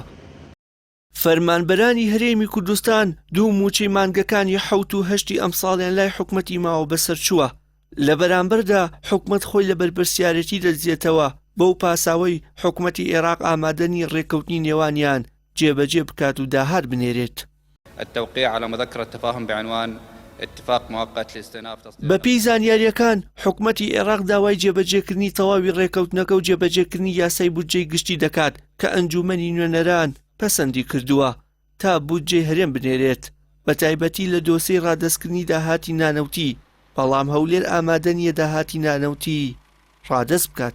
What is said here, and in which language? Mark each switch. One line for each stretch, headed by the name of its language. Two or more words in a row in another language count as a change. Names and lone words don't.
Central Kurdish: فەرمانبەرانی هەرێمی کوردستان دوو موچەی مانگەکانی 7 و 8 ئەمساڵیان لای حکومەتی ماوە بەسەرچووە. لە بەرامبەردا حکومەت خۆی لە بەرپرسیارەتی دەزیێتەوە بەو پاساوەی حکومەتی عێراق ئامادەنی ڕێکەوتنی نێوانیان جێبەجێ بکات و داهات بنێرێت.
Arabic: التوقيع على مذكرة تفاهم بعنوان اتفاق مؤقت لاستئناف تصدير.
Central Kurdish: بەپێی زانیاریەکان حکومەتی عێراق داوای جێبەجێکردنی تەواوی ڕێکەوتنەکە و جێبەجێکردنی یاسای بودجەی گشتی دەکات کە ئەنجومەنی نوێنەران پەسەندی کردووە تا بودجەی هەرێم بنێرێت، بە تایبەتی لە دۆسەی ڕادەستکردنی داهاتی نانەوتی، بەڵام هەولێر ئامادە نییە داهاتی نانەوتی ڕادەست بکات.